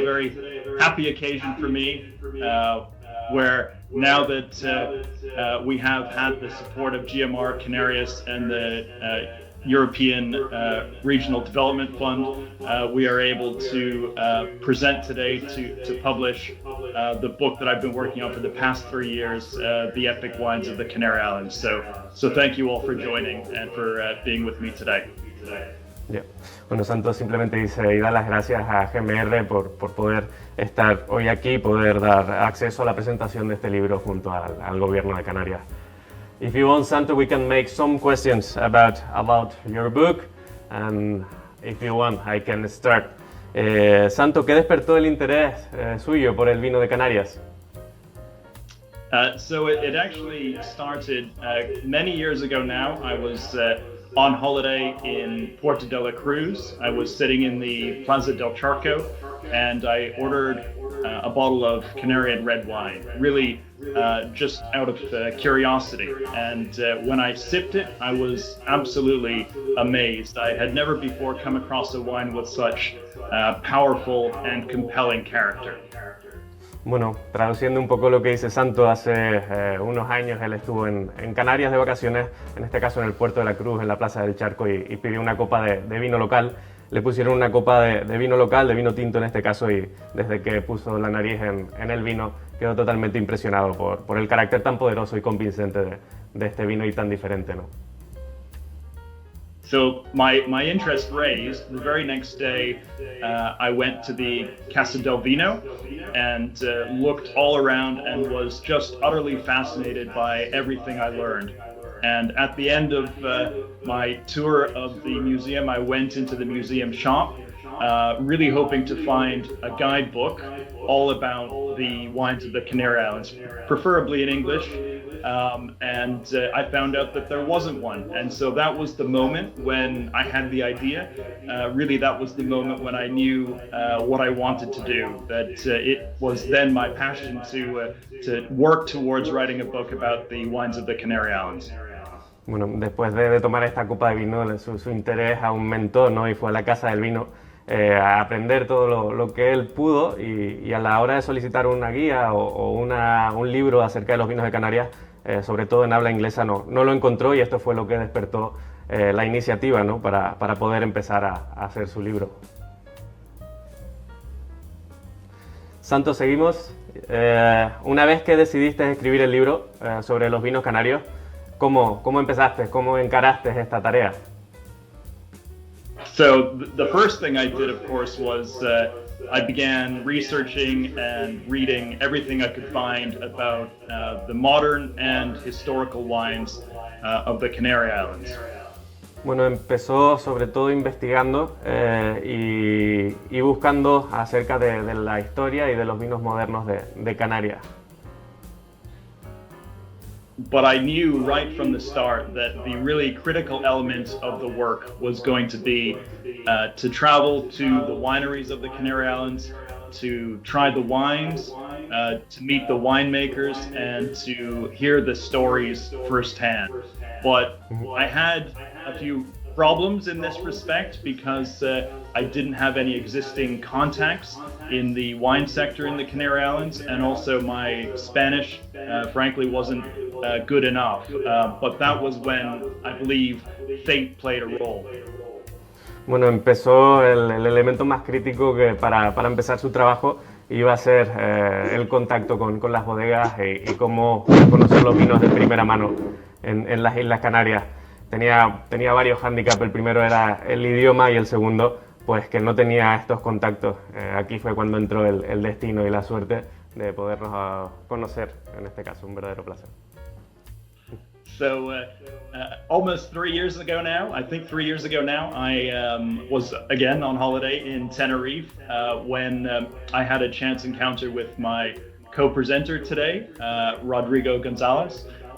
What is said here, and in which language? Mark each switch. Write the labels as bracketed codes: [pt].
[en] A very happy occasion for me, where now that we have had the support of GMR Canarias and the European Regional Development Fund, we are able to present today to publish the book that I've been working on for the past 3 years, The Epic Wines of the Canary Islands. So thank you all for joining and for being with me today. Yeah. [es] Bueno, Santos simplemente dice y da las gracias a GMR por poder estar hoy aquí, poder dar acceso a la presentación de este libro junto al Gobierno de Canarias. [en] If you want, Santo, we can make some questions about your book, and if you want, I can start. [es] Santo, ¿qué despertó el interés suyo por el vino de Canarias? [en] So it actually started many years ago now. I was on holiday in Puerto de la Cruz. I was sitting in the Plaza del Charco, and I ordered a bottle of Canary and red wine, really just out of curiosity. And when I sipped it, I was absolutely amazed. I had never before come across a wine with such powerful and compelling character. [es] Bueno, traduciendo un poco lo que dice Santo, hace unos años él estuvo en Canarias de vacaciones, en este caso en el Puerto de la Cruz, en la Plaza del Charco, y pidió una copa de vino local. Le pusieron una copa de vino local, de vino tinto en este caso, y desde que puso la nariz en el vino quedó totalmente impresionado por el carácter tan poderoso y convincente de este vino y tan diferente, ¿no? [en] So my interest raised. The very next day, I went to the Casa del Vino and looked all around and was just utterly fascinated by everything I learned. And at the end of my tour of the museum, I went into the museum shop, really hoping to find a guidebook all about the wines of the Canary Islands, preferably in English. And I found out that there wasn't one. And so that was the moment when I had the idea. Really, that was the moment when I knew what I wanted to do. That it was then my passion to work towards writing a book about the wines of the Canary Islands. [es] Bueno, después de tomar esta copa de vino, su interés aumentó, ¿no? Y fue a la Casa del Vino a aprender todo lo que él pudo, y a la hora de solicitar una guía o un libro acerca de los vinos de Canarias, sobre todo en habla inglesa, no lo encontró, y esto fue lo que despertó la iniciativa, ¿no? para poder empezar a hacer su libro. Santos, seguimos. Una vez que decidiste escribir el libro sobre los vinos canarios, ¿cómo empezaste? ¿Cómo encaraste esta tarea? [en] So the first thing I did, of course, was I began researching and reading everything I could find about the modern and historical wines of the Canary Islands. [es] Bueno, empezó sobre todo investigando y buscando acerca de la historia y de los vinos modernos de Canarias. [en] But I knew right from the start that the really critical element of the work was going to be to travel to the wineries of the Canary Islands, to try the wines, to meet the winemakers, and to hear the stories firsthand. But I had a few problems in this respect because I didn't have any existing contacts in the wine sector in the Canary Islands, and also my Spanish, frankly, wasn't good enough. But that was when I believe fate played a role. [es] Bueno, empezó el elemento más crítico que para empezar su trabajo iba a ser el contacto con las bodegas y cómo conocer los vinos de primera mano en las Islas Canarias. Tenía varios hándicaps. El primero era el idioma, y el segundo, pues que no tenía estos contactos. Aquí fue cuando entró el destino y la suerte de podernos conocer, en este caso, un verdadero placer. [en] So almost 3 years ago now, I think 3 years ago now, I was again on holiday in Tenerife when I had a chance encounter with my co-presenter today, Rodrigo González.